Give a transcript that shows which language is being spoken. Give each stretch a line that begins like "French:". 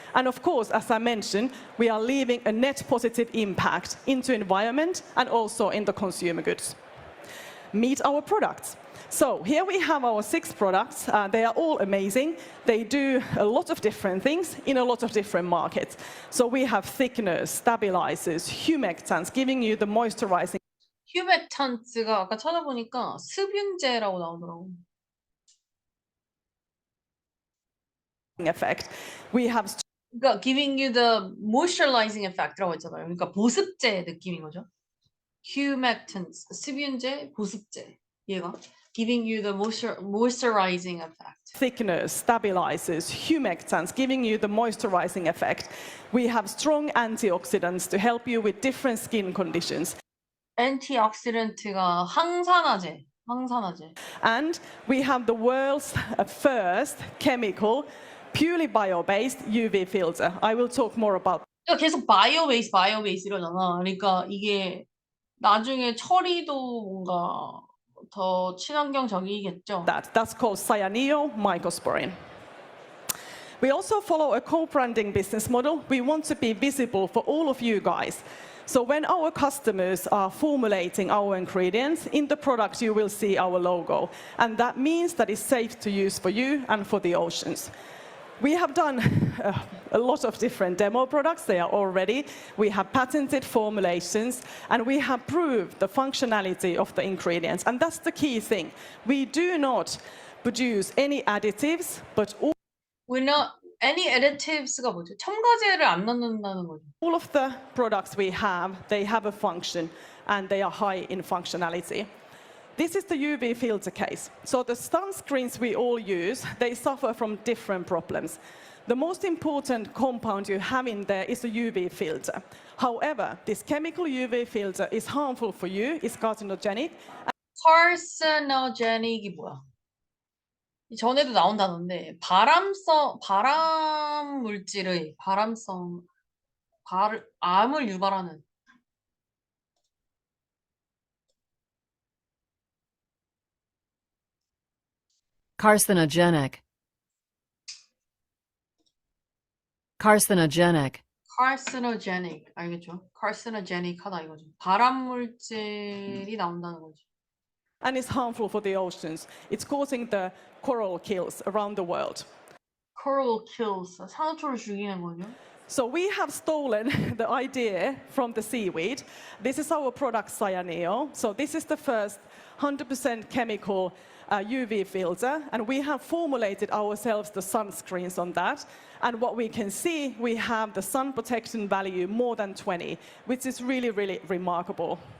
English: And of course, as I mentioned, we are leaving a net positive impact into environment and also in the consumer goods. Meet our products. So here we have our 6 products. They are all amazing. They do a lot of different things in a lot of different markets. So we have thickeners, stabilizers, humectants, giving you the moisturizing.
Korean: humectants가 아까 찾아보니까 습윤제라고 나오더라고.
English: effect. We have
Korean: 그러니까
English: giving you the moisturizing effect
Korean: 라고 했잖아요. 그러니까 보습제 느낌인 거죠. humectants, 습윤제, 보습제. 얘가
English: giving you the moisturizing effect. thickeners, stabilizers, humectants, giving you the moisturizing effect. We have strong antioxidants to help you with different skin conditions.
Korean: antioxidant가 항산화제.
English: And we have the world's first chemical, purely bio-based UV filter. I will talk more about
Korean: 계속 바이오매스 이러잖아. 그러니까 이게 나중에 처리도 뭔가 더 친환경적이겠죠.
English: that. That's called cyaneo-mycosporin. We also follow a co-branding business model. We want to be visible for all of you guys. So when our customers are formulating our ingredients, in the product you will see our logo. And that means that it's safe to use for you and for the oceans. We have done a lot of different demo products. They are all ready. We have patented formulations, and we have proved the functionality of the ingredients. And that's the key thing. We do not produce any additives, but We're not any additives
Korean: 가 뭐죠? 첨가제를 안 넣는다는 거죠.
English: all of the products we have, they have a function, and they are high in functionality. This is the UV filter case. So the sunscreens we all use, they suffer from different problems. The most important compound you have in there is a UV filter. However, this chemical UV filter is harmful for you, it's carcinogenic.
Korean: carcinogenic이 뭐야? 전에도 나온 단어인데 발암 물질의 암을 유발하는
English: Carcinogenic. Carcinogenic.
Korean: carcinogenic 알겠죠? carcinogenic하다 이거죠. 발암 물질이 나온다는 거죠.
English: And it's harmful for the oceans. It's causing the coral kills around the world. coral kills
Korean: 산호초를 죽이는 거죠.
English: So we have stolen the idea from the seaweed. This is our product Cyaneo. So this is the first 100% chemical UV filter, and we have formulated ourselves the sunscreens on that. And what we can see, we have the sun protection value more than 20, which is really, really remarkable.